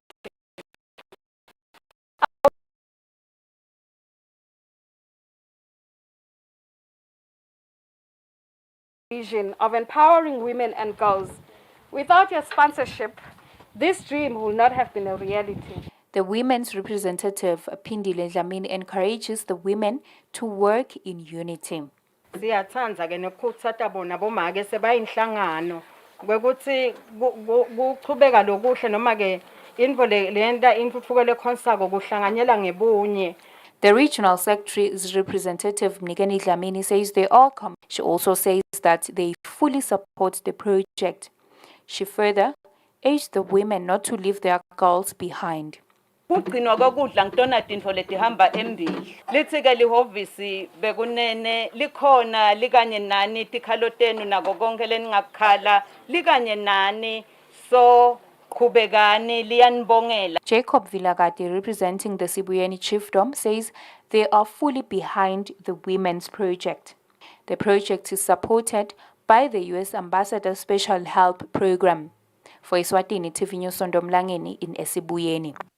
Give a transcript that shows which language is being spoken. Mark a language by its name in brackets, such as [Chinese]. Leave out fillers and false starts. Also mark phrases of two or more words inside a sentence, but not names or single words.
[English] Vision of empowering women and girls. Without your sponsorship, this dream will not have been a reality. The women's representative, Pindile Dlamini, encourages the women to work in unity. [Swati] Siyathanda ke nokuthata bona bomake sebayinhlangano ukuthi kuqhubeka lokuhle noma ke info lenta intuthuko lekhonsako kuhlanganyela ngebunye. [English] The regional secretary's representative, Mnikeni Dlamini, says they all come. She also says that they fully support the project. She further urged the women not to leave their girls behind. [Swati] Kugcinwa kokudla ngitona tinto letihamba embili lithi-ke lihhovisi bekunene likhona likanye nani tikhalo tenu nako konke leningakukhala likanye nani so qhubekani liyanibongela. [English] Jacob Vilagati, representing the Sibuyeni Chiefdom, says they are fully behind the women's project. The project is supported by the U.S. Ambassador Special Help Program. For Eswatini TV News, Sondomlangeni in Esibuyeni.